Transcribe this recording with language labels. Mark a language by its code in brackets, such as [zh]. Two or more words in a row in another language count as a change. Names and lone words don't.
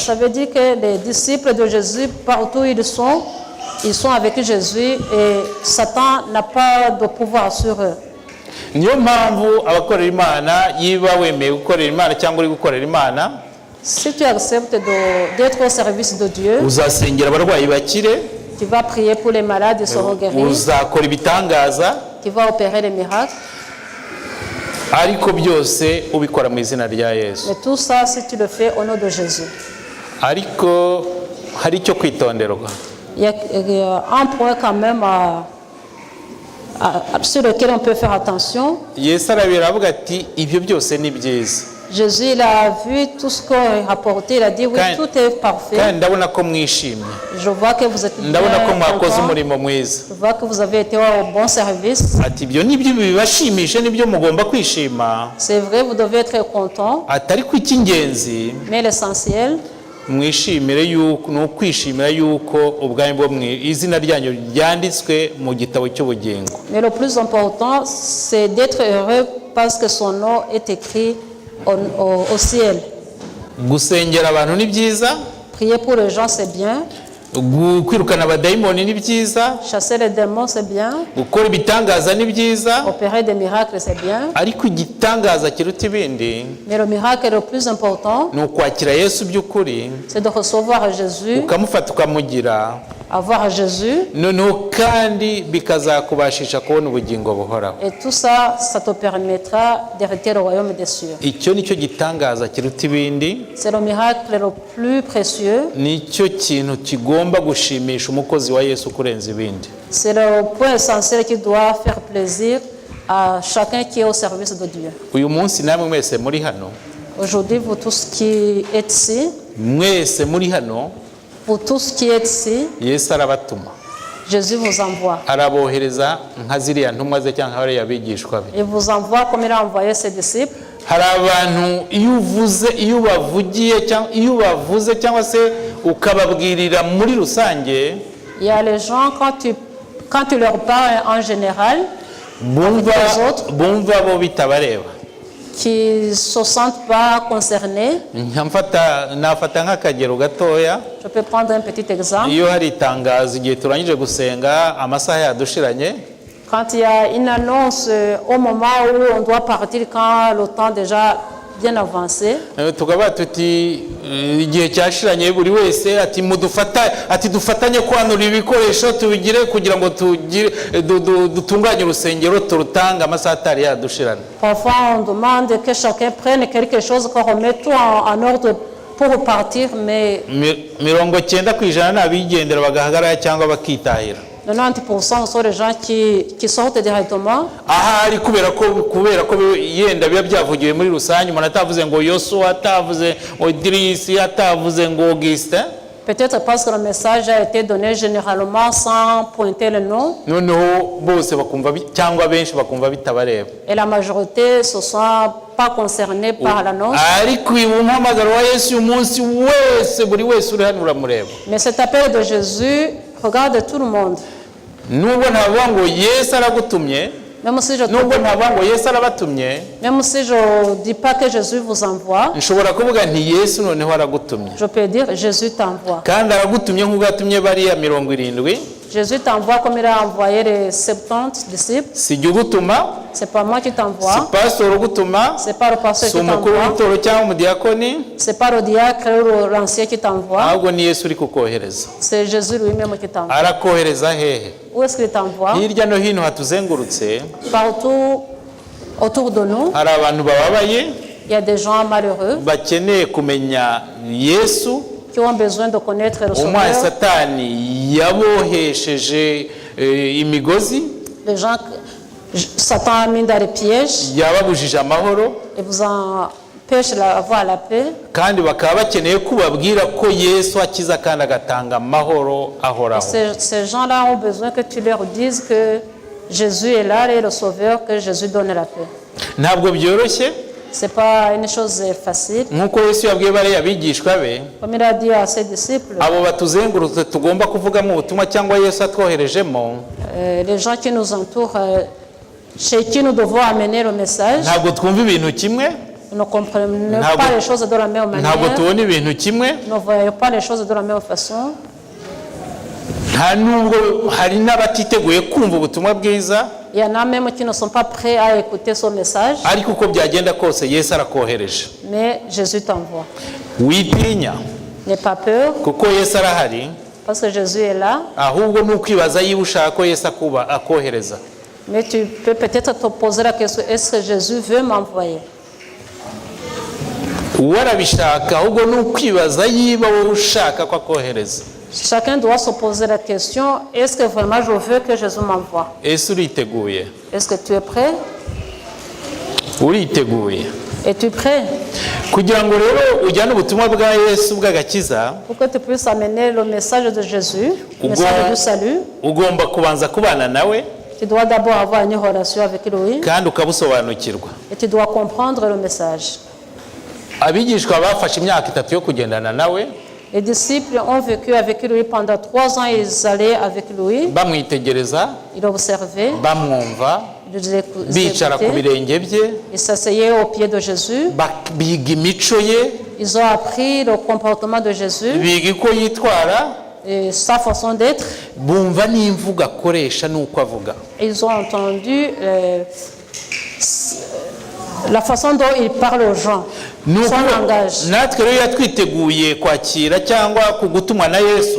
[fr] Ça veut dire que les disciples de Jésus, partout où ils sont avec Jésus, et Satan n'a pas de pouvoir sur eux. [rw] Niyo mpamvu abakorera Imana, yiba wemeye gukorera Imana cyangwa uri gukorera Imana, [fr] Si tu acceptes d'être au service de Dieu, [rw] uzasengera abarwayi bakire, [fr] tu vas prier pour les malades, ils seront guéris, [rw] uzakora ibitangaza, [fr] tu vas opérer les miracles. [rw] ariko byose ubikora mu izina rya Yesu. [fr] Mais tout ça, si tu le fais au nom de Jésus. [rw] ariko hari icyo kwitonderwa. [fr] Il y a un point quand même sur lequel on peut faire attention. [rw] Yesu arabira avuga ati ibyo byose ni byiza. [fr] Jésus, il a vu tout ce qu'on a rapporté, il a dit oui, tout est parfait. [rw] Kandi ndabona ko mwishimye. [fr] Je vois que vous êtes bien [rw] Ndabona ko mwakoze [fr] content. [rw] umurimo mwiza. [fr] Je vois que vous avez été au bon service. [rw] Ati ibyo nibyo bibashimisha, nibyo mugomba kwishima. [fr] C'est vrai, vous devez être content, [rw] Atari ku icy'ingenzi [fr] mais l'essentiel, [rw] mwishimire yuko no kwishimira yuko ubwami bwo izina ryanyu ryanditswe mu gitabo cy'ubugingo. [fr] mais le plus important, c'est d'être heureux parce que son nom est écrit au ciel. [rw] Gusengera abantu ni byiza, [fr] Prier pour les gens, c'est bien. [rw] kwirukana abadayimoni ni byiza, [fr] Chasser les démons, c'est bien. [rw] gukora ibitangaza ni byiza, [fr] Opérer des miracles, c'est bien. [rw] ariko igitangaza kiruta ibindi [fr] Mais le miracle le plus important, [rw] ni ukwakira Yesu by'ukuri, [fr] c'est de recevoir Jésus, [rw] ukamufata ukamugira, [fr] avoir Jésus. [rw] noneho kandi bikazakubashisha kubona ubugingo buhoraho. [fr] Et tout ça, ça te permettra d'hériter le royaume des cieux. [rw] Icyo nicyo gitangaza kiruta ibindi, [fr] C'est le miracle le plus précieux. [rw] nicyo kintu kigomba gushimisha umukozi wa Yesu kurenza ibindi. [fr] C'est le point essentiel qui doit faire plaisir à chacun qui est au service de Dieu. [rw] Uyu munsi namwe mwese muri hano, [fr] Aujourd'hui, vous tous qui êtes ici, [rw] mwese muri hano, [fr] pour tous qui êtes ici, [rw] Yesu arabatuma, [fr] Jésus vous envoie. [rw] arabohereza nka ziriya ntumwa ze cyangwa bariya bigishwa be. [fr] Il vous envoie comme il a envoyé ses disciples. [rw] Hari abantu iyo ubavuze cyangwa se ukababwirira muri rusange, [fr] Il y a les gens, quand tu leur parles en général, [rw] bumva bo bitabareba. [fr] qui ne se sentent pas concernés. [rw] Nafata nk'akagero gatoya. [fr] Je peux prendre un petit exemple. [rw] Iyo hari itangazo igihe turangije gusenga amasaha yadushiranye, [fr] Quand il y a une annonce au moment où on doit partir, quand le temps déjà bien avancé, [rw] tukaba tuti igihe cyashiranye buri wese ati dufatanye kwanura ibikoresho tubigire kugira ngo dutunganye urusengero turutanga amasaha atari yadushirana. [fr] parfois on demande que chacun prenne quelque chose, qu'on remette tout en ordre pour repartir, mais [rw] 90% n'abigendera bagahagarara cyangwa bakitahira. [fr] 90% sont les gens qui sortent directement. [rw] Ahari kubera ko yenda biba byavugiwe muri rusange, umuntu atavuze ngo Yosuwa, atavuze ngo Idirisi, atavuze ngo Augustin. [fr] Peut-être parce que le message a été donné généralement sans pointer le nom. [rw] Noneho bose bakumva cyangwa benshi bakumva bitabareba. [fr] Et la majorité ne se sont pas concernés par l'annonce. [rw] Ariko umuhamagaro wa Yesu umunsi wese buri wese uri hano uramureba. [fr] Mais cet appel de Jésus regarde tout le monde. [rw] Nubwo ntavuga ngo Yesu aragutumye, [fr] Même si je ne dis pas que Jésus vous envoie, [rw] nshobora kuvuga nti Yesu noneho aragutumye. [fr] je peux dire Jésus t'envoie. [rw] Kandi aragutumye nk'uko yatumye bariya 70. [fr] Jésus t'envoie comme il a envoyé les 70 disciples. [rw] Si jye ugutuma, [fr] C'est pas moi qui [rw] si [fr] t'envoie. [rw] pastor ugutuma, [fr] C'est pas le pasteur [rw] si [fr] qui [rw] umukuru [fr] t'envoie. [rw] w'itoro cyangwa umudiyakoni, [fr] C'est pas le diacre ou l'ancien qui t'envoie. [rw] ahubwo ni Yesu uri kukohereza. [fr] C'est Jésus lui-même qui t'envoie. [rw] Arakohereza hehe? [fr] Où est-ce qu'il t'envoie? [rw] Hirya no hino hatuzengurutse [fr] Partout autour de nous, [rw] hari abantu bababaye [fr] il y a des gens malheureux [rw] bakeneye kumenya Yesu. [fr] qui ont besoin de connaître le [rw] Umwana [fr] Sauveur. [rw] Satani yabohesheje imigozi, [fr] Les gens, Satan a mis dans les pièges [rw] yababujije amahoro, [fr] et vous empêche d'avoir la paix. [rw] kandi bakaba bakeneye kubabwira ko Yesu akiza kandi agatanga amahoro ahoraho. [fr] Ces gens-là ont besoin que tu leur dises que Jésus est là et le Sauveur, que Jésus donne la paix. [rw] Ntabwo byoroshye [fr] C'est pas une chose facile. [rw] nk'uko Yesu yabwiye bariya bigishwa be, [fr] Comme il a dit à ses disciples, [rw] abo batuzengurutse tugomba kuvugamo ubutumwa cyangwa Yesu atwoherejemo, [fr] les gens qui nous entourent, chez qui nous devons amener le message, [rw] ntabwo twumva ibintu kimwe, [fr] nous ne comprenons pas les choses de la même [rw] ntabwo [fr] manière, [rw] tubona ibintu kimwe, [fr] nous ne voyons pas les choses de la même façon. [rw] nta nubwo hari n'abatiteguye kumva ubutumwa bwiza, [fr] Il y en a même qui ne sont pas prêts à écouter son message, [rw] ariko uko byagenda kose Yesu arakohereje. [fr] mais Jésus t'envoie. [rw] Witinya [fr] N'aie pas peur, [rw] kuko Yesu arahari, [fr] parce que Jésus est là, [rw] ahubwo ni ukwibaza yiba ushaka ko Yesu akohereza. [fr] mais tu peux peut-être te poser la question, est-ce que Jésus veut m'envoyer? [rw] warabishaka ahubwo ni ukwibaza yiba wowe ushaka ko akohereza. [fr] Chacun doit se poser la question, est-ce que vraiment je veux que Jésus m'envoie? [rw] Ese uriteguye? [fr] Est-ce que tu es prêt? [rw] Uriteguye? [fr] Es-tu prêt? [rw] Kugira ngo rero ujyane ubutumwa bwa Yesu bw'agakiza, [fr] Pour que tu puisses amener le message de Jésus, le message du salut, [rw] ugomba kubanza kubana nawe [fr] tu dois d'abord avoir une relation avec lui [rw] kandi ukabusobanukirwa. [fr] et tu dois comprendre le message. [rw] Abigishwa bafashe imyaka 3 yo kugendana nawe, [fr] Les disciples ont vécu avec lui pendant 3 ans, ils allaient avec lui, [rw] bamwitegereza, [fr] ils l'observaient, [rw] bamwumva, [fr] ils [rw] bicara ku [fr] écoutaient, [rw] birenge bye, [fr] ils s'asseyaient au pied de Jésus, [rw] biga imico ye, [fr] ils ont appris le comportement de Jésus [rw] biga uko yitwara, [fr] et sa façon d'être, [rw] bumva n'imvugo akoresha n'uko avuga. [fr] ils ont entendu la façon dont il parle aux gens, son langage. [rw] Natwe rero yatwiteguye kwakira cyangwa kugutumwa na Yesu,